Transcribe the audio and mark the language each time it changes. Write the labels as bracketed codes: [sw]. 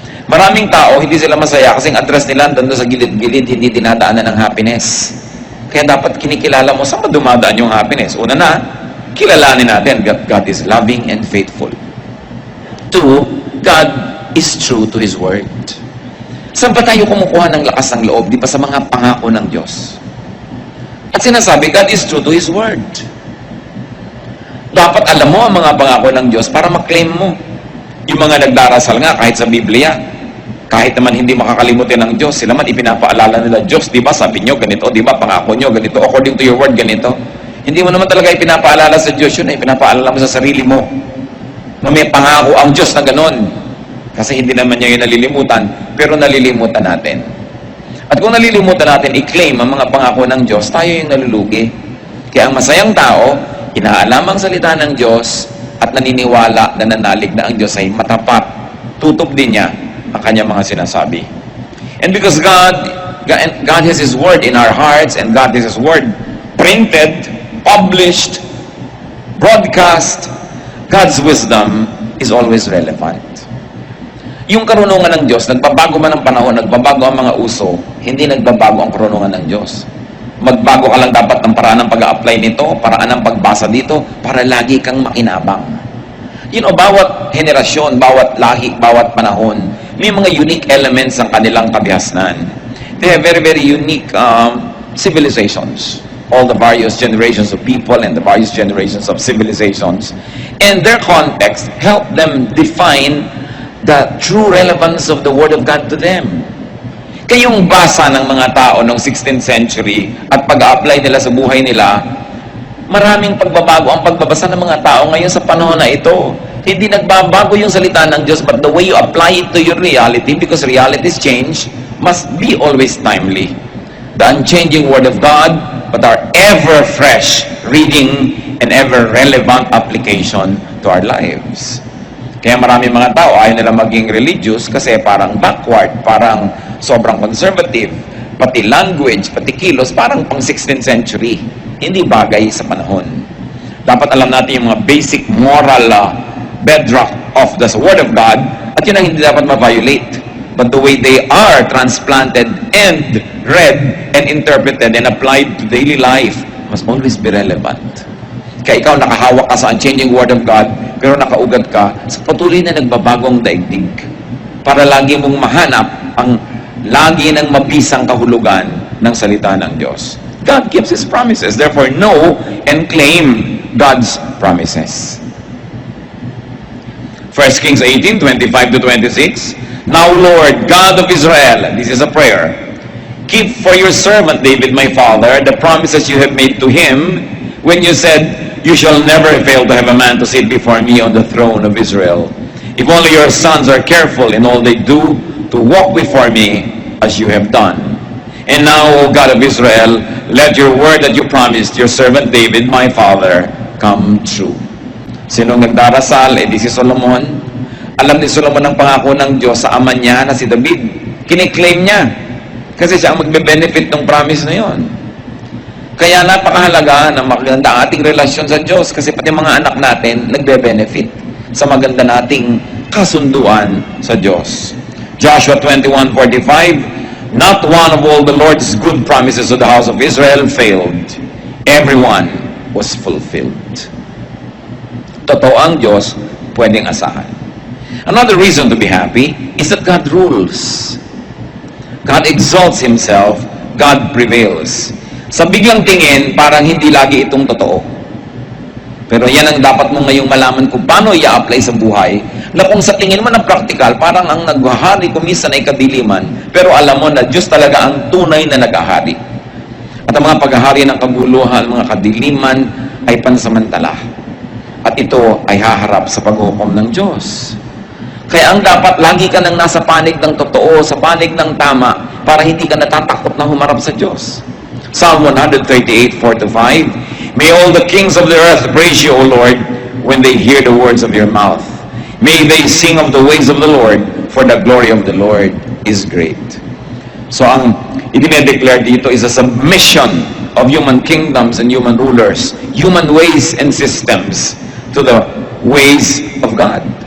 [tl] Maraming tao, hindi sila masaya kasi ang address nila doon sa gilid-gilid, hindi dinadaanan ng happiness. Kaya dapat kinikilala mo saan ba dumadaan yung happiness. Una na, kilalanin natin [en] God is loving and faithful. Two, God is true to His Word. [tl] Saan ba tayo kumukuha ng lakas ng loob? Di ba sa mga pangako ng Diyos? At sinasabi, [en] God is true to His Word. [tl] Dapat alam mo ang mga pangako ng Diyos para maklaim mo. Yung mga nagdarasal nga, kahit sa Biblia, kahit naman hindi makakalimutin ng Diyos, sila man ipinapaalala nila, Diyos, di ba sabi nyo ganito, di ba pangako nyo ganito, [en] according to your word [tl] ganito. Hindi mo naman talaga ipinapaalala sa Diyos yun, ipinapaalala mo sa sarili mo na may pangako ang Diyos na ganon. Kasi hindi naman niya yung nalilimutan, pero nalilimutan natin. At kung nalilimutan natin i-claim ang mga pangako ng Diyos, tayo yung nalulugi. Kaya ang masayang tao, inaalam ang salita ng Diyos at naniniwala na nanalig na ang Diyos ay matapat. Tutok din niya ang kanyang mga sinasabi. [en] And because God has His Word in our hearts, and God has His Word printed, published, broadcast, God's wisdom is always relevant. [tl] Yung karunungan ng Diyos, nagbabago man ang panahon, nagbabago ang mga uso, hindi nagbabago ang karunungan ng Diyos. Magbago ka lang dapat ng paraan ng pag-a-apply nito, paraan ng pagbasa dito, para lagi kang makinabang. [en] You know, [tl] bawat henerasyon, bawat lahi, bawat panahon, may mga unique elements ang kanilang kabihasnan. [en] They have very, very unique civilizations. All the various generations of people and the various generations of civilizations. And their context help them define the true relevance of the Word of God to them. [tl] Kayong basa ng mga tao noong 16th century at pag-a-apply nila sa buhay nila, maraming pagbabago ang pagbabasa ng mga tao ngayon sa panahon na ito. Hindi nagbabago yung salita ng Diyos, [en] but the way you apply it to your reality, because realities change, must be always timely. The unchanging Word of God, but our ever-fresh reading and ever-relevant application to our lives. [tl] Kaya marami mga tao ayaw nila maging religious kasi parang backward, parang sobrang conservative, pati language, pati kilos, parang pang 16th century. Hindi bagay sa panahon. Dapat alam natin yung mga [en] basic moral bedrock of the Word of God, [tl] at yun ang hindi dapat ma-violate. [en] But the way they are transplanted and read and interpreted and applied to daily life must always be relevant. [tl] Kaya ikaw nakahawak ka sa [en] unchanging Word of God, [tl] pero nakaugat ka sa patuloy na nagbabagong daigdig para lagi mong mahanap ang lagi ng mabisang kahulugan ng salita ng Diyos. [en] God keeps His promises. Therefore, know and claim God's promises. 1 Kings 18:25-26. Now, Lord, God of Israel, this is a prayer, keep for your servant David, my father, the promises you have made to him when you said, you shall never fail to have a man to sit before me on the throne of Israel. If only your sons are careful in all they do to walk before me as you have done. And now, O God of Israel, let your word that you promised your servant David, my father, come true. [tl] Sinong nagdarasal? Di si Solomon. Alam ni Solomon ang pangako ng Diyos sa ama niya na si David. Kiniklaim niya. Kasi siya ang magbe-benefit ng promise na yon. Kaya napakahalaga na maganda ang ating relasyon sa Diyos kasi pati mga anak natin nagbe-benefit sa maganda nating kasunduan sa Diyos. [en] Joshua 21:45, not one of all the Lord's good promises to the house of Israel failed. Everyone was fulfilled. [tl] Totoo ang Diyos, pwedeng asahan. [en] Another reason to be happy is that God rules. God exalts Himself, God prevails. [tl] Sa biglang tingin, parang hindi lagi itong totoo. Pero yan ang dapat mo ngayong malaman kung paano i-apply sa buhay, na kung sa tingin mo na practical, parang ang naghahari kumisan ay kadiliman, pero alam mo na Diyos talaga ang tunay na naghahari. At ang mga paghahari ng kaguluhan, mga kadiliman, ay pansamantala. At ito ay haharap sa paghukom ng Diyos. Kaya ang dapat, lagi ka nang nasa panig ng totoo, sa panig ng tama, para hindi ka natatakot na humarap sa Diyos. [en] Psalm 138, 4-5. May all the kings of the earth praise you, O Lord, when they hear the words of your mouth. May they sing of the ways of the Lord, for the glory of the Lord is great. So [tl] ang idinedeclare dito [en] is a submission of human kingdoms and human rulers, human ways and systems to the ways of God.